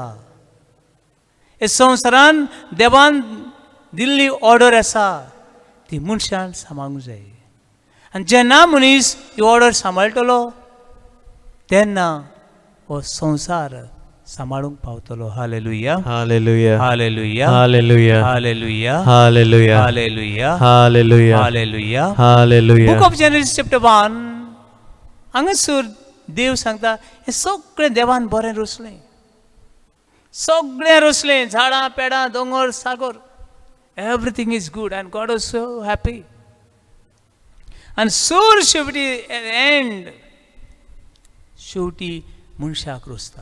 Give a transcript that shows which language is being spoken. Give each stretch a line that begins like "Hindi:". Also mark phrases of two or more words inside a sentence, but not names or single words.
Konkani: हे संवसारान देवान दिल्ली ऑर्डर आसा ती मनशान सांबाळूंक जाय. आनी जेन्ना मनीस ही ऑर्डर सांबाळटलो तेन्ना हो संवसार सांबाळूंक पावतलो. हालेलुया, हालेलुया, हालेलुया, हालेलुया, हालेलुया, हालेलुया, हालेलुया, हालेलुया, हालेलुया. हालेलुया.
English: Book of Genesis chapter
Konkani: 1 हांगासर देव सांगता हे सगळें देवान बरें रचलें. सगळें रचलें, झाडां पेडां दोंगर सागर,
English: everything is good and God is so happy.
Konkani: आनी सूर शेवटी एंड शेवटी मनशाक रचता.